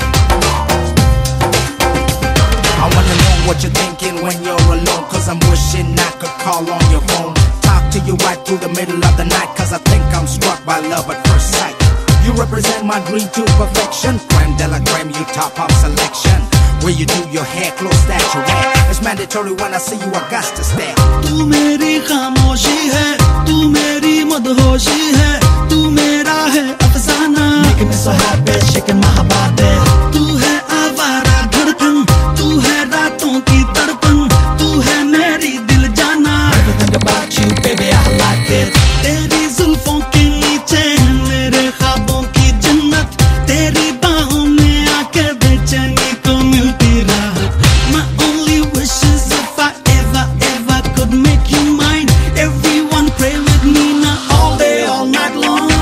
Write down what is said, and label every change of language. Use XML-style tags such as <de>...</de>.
<en>I wanna know what you're thinking when you're alone, cause I'm wishing I could call on your phone, talk to you right through the middle of the night, cause I think I'm struck by love at first sight. You represent my dream to perfection, creme de la creme, you top of selection. Where you do your hair, close that you wear, it's mandatory when I see you, I got to stare.</en> <hi>तू मेरी खामोशी है, तू मेरी मदहोशी है, तू मेरा है अफसाना,</hi> <en>making me so happy, shaking my body.</en> <hi>तू है आवारा धड़कन, तू है रातों की तड़पन, तू है मेरी दिल जाना.</hi> <en>Everything about you, baby, I like it.</en> <hi>तेरी जुल्फों के नीचे है मेरे ख्वाबों की जन्नत, तेरी बाहों में आकर बेचैनी को मिलती राहत.</hi> <en>My only wish is if I ever could make you mine. Everyone pray with me now all day, all night long.</en>